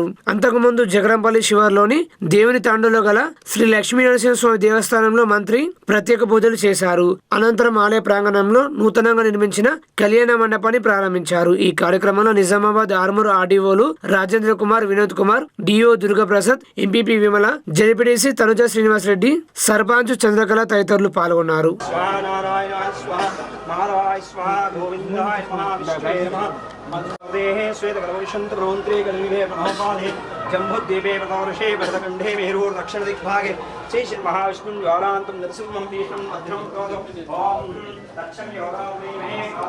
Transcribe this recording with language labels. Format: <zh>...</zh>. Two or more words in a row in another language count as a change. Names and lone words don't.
<te>అంతకుముందు జగరంపల్లి శివార్లోని దేవుని తాండూలో గల శ్రీ లక్ష్మీ నరసింహస్వామి దేవస్థానంలో మంత్రి ప్రత్యేక పూజలు చేశారు. అనంతరం ఆలయ ప్రాంగణంలో నూతనంగా నిర్మించిన కళ్యాణ మండపాన్ని ప్రారంభించారు. ఈ కార్యక్రమంలో నిజామాబాద్ ఆర్మూర్ ఆర్డీఓలు రాజేంద్ర కుమార్, వినోద్ కుమార్, డిఓ దుర్గాప్రసాద్, ఎంపీపీ విమల, జెడ్పీటీసీ తనుజ శ్రీనివాస్ రెడ్డి, సర్పంచ్ చంద్రకళ తదితరులు పాల్గొన్నారు.</te> <sa>जम्बुद्वीपे प्रतवर्षे भरतखण्डे मेरुर्दक्षिणदिग्भागे श्रीमहाविष्णुं ज्वालान्तं नरसिंहं भीष्णं भद्रं क्रोधं ॐ दक्षं योगाग्निमे</sa>